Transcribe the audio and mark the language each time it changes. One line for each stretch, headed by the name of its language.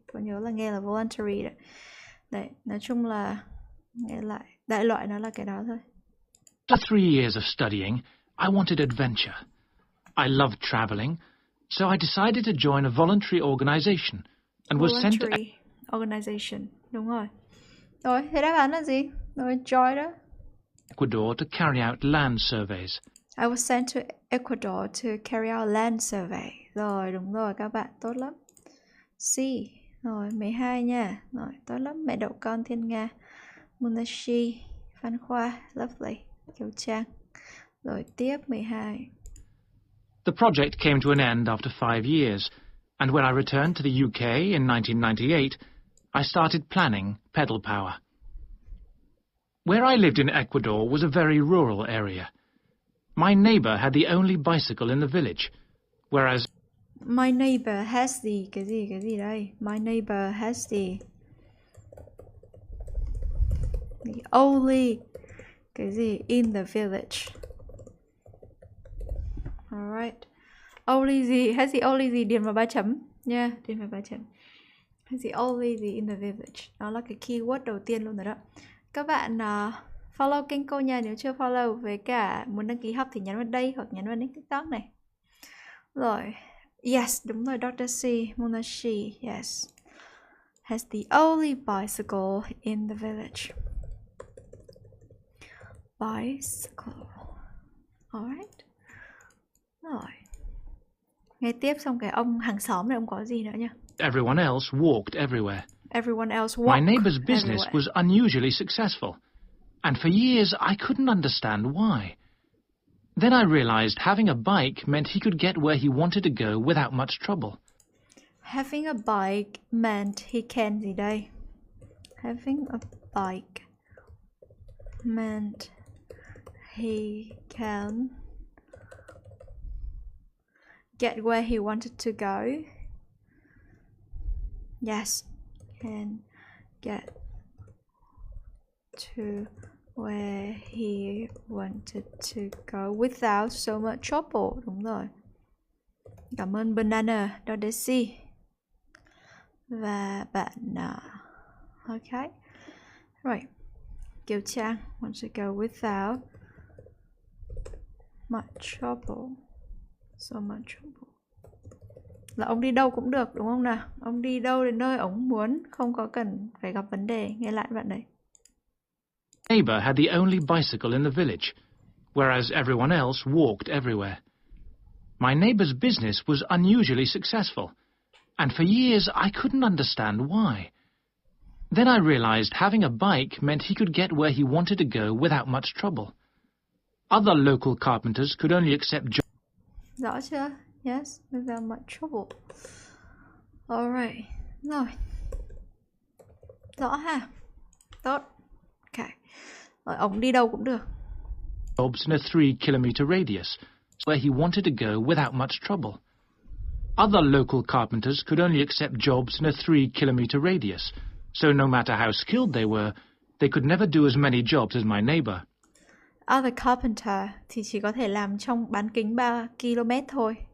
Vietnamese: Có nhớ là nghe là voluntary đấy. Đấy, nói chung là nghe lại đại loại nó là cái đó thôi.
English: After 3 years of studying, I wanted adventure. I loved traveling, so I decided to join a voluntary organization and was sent to
Vietnamese: organization, đúng rồi. Rồi, thế đáp án là gì? Rồi, join đó.
English: Ecuador to carry out land surveys. I was sent to Ecuador to carry out land survey.
Vietnamese: Rồi, đúng rồi các bạn, tốt lắm. C. Rồi, 12 nha. Rồi, tốt lắm. Mẹ đậu con Thiên Nga, Munashi, Phan Khoa, lovely. Kiều Trang. Rồi, tiếp 12.
English: The project came to an end after 5 years, and when I returned to the UK in 1998, I started planning Pedal Power. Where I lived in Ecuador was a very rural area. My neighbour had the only bicycle in the village, whereas My neighbor has the
Vietnamese: cái gì đây?
English: My neighbor has the only
Vietnamese: cái gì
English: in the village. Alright.
Vietnamese: Only gì? Has the only gì điền vào 3 chấm nha, điền vào 3 chấm.
English: Has the only gì in the village?
Vietnamese: Đó là cái keyword đầu tiên luôn rồi đó. Các bạn follow kênh cô nha, nếu chưa follow, với cả muốn đăng ký học thì nhấn vào đây hoặc nhấn vào link TikTok này. Rồi, yes, đúng rồi, Dr. C, Munashi, yes.
English: Has the only bicycle in the village. Bicycle. Alright. Rồi.
Vietnamese: Nghe tiếp xong cái ông hàng xóm này, ông có gì nữa nha.
English: Everyone else walked everywhere. Everyone else My walked neighbour's business everywhere. was unusually successful, and for years I couldn't understand why. Then I realised having a bike meant he could get where he wanted to go without much trouble. Having a bike meant he can
Vietnamese: gì đây?
English: Having a bike meant he can get where he wanted to go. Yes, can get to where he wanted to go without so much trouble.
Vietnamese: Đúng rồi. Cảm ơn Banana, Dr. C. Và bạn okay. Right.
English: Kiều Trang wants to go without much trouble. So much trouble.
Vietnamese: Là ông đi đâu cũng được đúng không nào? Ông đi đâu đến nơi ông muốn, không có cần phải gặp vấn đề. Nghe lại bạn đấy.
English: Neighbour had the only bicycle in the village, whereas everyone else walked everywhere. My neighbour's business was unusually successful, and for years I couldn't understand why. Then I realised having a bike meant he could get where he wanted to go without much trouble. Other local carpenters could only accept jobs.
Vietnamese: Rõ chưa?
English: Yes, without much trouble.
Vietnamese: Alright. Rồi. Rõ ha? Tốt. Okay. Rồi, ông đi đâu cũng được.
English: Jobs in a 3-kilometre radius, where he wanted to go without much trouble. Other local carpenters could only accept jobs in a 3-kilometre radius, so no matter how skilled they were, they could never do as many jobs as my neighbour. Other carpenter
Vietnamese: thì chỉ có thể làm trong bán kính 3 km thôi.